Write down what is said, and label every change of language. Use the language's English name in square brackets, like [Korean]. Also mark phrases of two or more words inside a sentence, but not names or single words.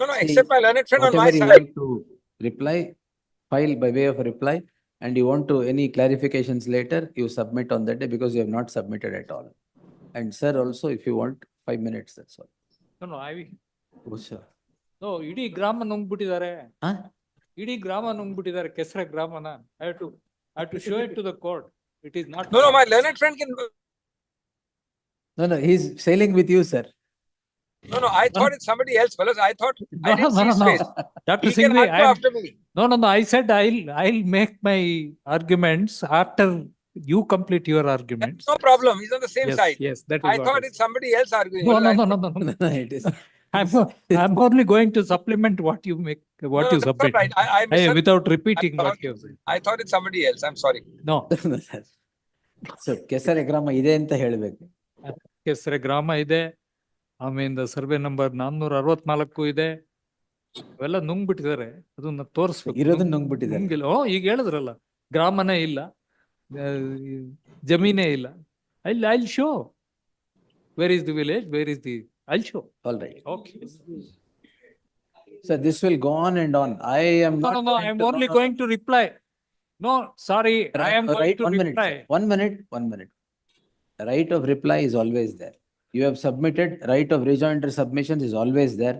[English] See, except my learned friend on my whatever you side. want to reply, file by way of a reply, and you want to any clarifications later, you submit on that day because you have not submitted at all. And sir, also, if you want 5 minutes, that's all. No, I. Oh, sir. No, [Kannada] ಇಡೀ ಗ್ರಾಮ ನುಂಗ್ಬಿಟ್ಟಿದ್ದಾರೆ. [English] Huh? [Kannada] ಇಡೀ ಗ್ರಾಮ ನುಂಗ್ಬಿಟ್ಟಿದ್ದಾರೆ ಕೆಸರ ಗ್ರಾಮನ. [English] I have to show it to the court. It is not. No, my learned friend can. No, he's sailing with you, sir. No, I thought it's somebody else, fellas. I thought I didn't see his face. Dr. He can Singhvi, argue after me. No, I said I'll make my arguments after you complete your arguments. No problem. He's on the same Yes, side. yes, that is I what thought I it's somebody else arguing. No, Well, no. It is. I'm only going to supplement what you make, what No, you that's not submit. right. I misheard. Without repeating I what thought- you said. I thought it's somebody else. I'm sorry. No. So, [Kannada] ಕೆಸರೆ ಗ್ರಾಮ ಇದೆ ಅಂತ ಹೇಳ್ಬೇಕು. ಕೆಸರೆ ಗ್ರಾಮ ಇದೆ. ಆಮೇಲೆ [English] survey number [Kannada] 464 ಇದೆ. ಅವೆಲ್ಲ ನುಂಗ್ಬಿಟ್ಟಿದ್ದಾರೆ. ಅದನ್ನ ತೋರಿಸ್ಬೇಕು. ಇರೋದನ್ನ ನುಂಗ್ಬಿಟ್ಟಿದ್ದಾರೆ. ನುಂಗಿಲ್ಲ. ಈಗ ಹೇಳಿದ್ರಲ್ಲ. ಗ್ರಾಮನೇ ಇಲ್ಲ. ಜಮೀನೇ ಇಲ್ಲ. [English] I'll show. Where is the village? Where is the? I'll show. All right. Okay. So this will go on and on. I am not. No. I'm only going to reply. No, sorry. I am going to reply. 1 minute. 1 minute. Right of reply is always there. You have submitted, right of rejoinder submissions is always there.